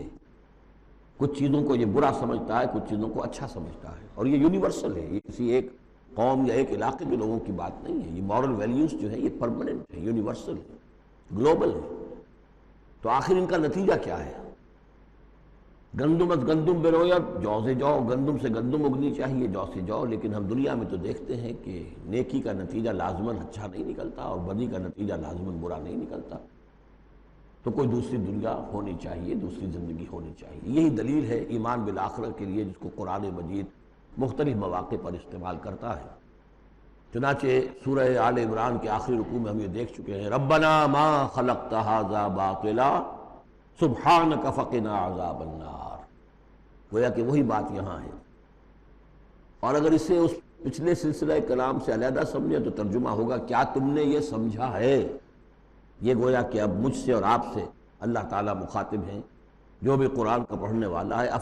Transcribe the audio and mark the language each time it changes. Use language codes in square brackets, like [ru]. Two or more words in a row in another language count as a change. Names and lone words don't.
[ur] کچھ چیزوں کو یہ برا سمجھتا ہے، کچھ چیزوں کو اچھا سمجھتا ہے، اور یہ یونیورسل ہے، یہ کسی ایک قوم یا ایک علاقے کے لوگوں کی بات نہیں ہے. یہ [en] moral values [ur] جو ہے یہ پرماننٹ ہے، یونیورسل ہے، گلوبل ہے. تو آخر ان کا نتیجہ کیا ہے؟ [fa] گندم از گندم بروید، [ur] جو سے جو، گندم سے گندم اگنی چاہیے، جو سے جو، لیکن ہم دنیا میں تو دیکھتے ہیں کہ نیکی کا نتیجہ لازماً اچھا نہیں نکلتا اور بدی کا نتیجہ لازماً برا نہیں نکلتا. تو کوئی دوسری دنیا ہونی چاہیے، دوسری زندگی ہونی چاہیے. یہی دلیل ہے ایمان بالآخرہ کے لیے، جس کو قرآن مجید مختلف مواقع پر استعمال کرتا ہے. چنانچہ سورہ آل عمران کے آخری رکوع میں ہم یہ دیکھ چکے ہیں، [ar] ربنا ما خلقت ھذا باطلا سبحانک فقنا عذاب النار. [ur] گویا کہ وہی بات یہاں ہے. اور اگر اسے اس پچھلے سلسلہ کلام سے علیحدہ سمجھے تو ترجمہ ہوگا کیا تم نے یہ سمجھا ہے. یہ گویا کہ اب مجھ سے اور آپ سے اللہ تعالیٰ مخاطب ہیں، جو بھی قرآن کا پڑھنے والا ہے.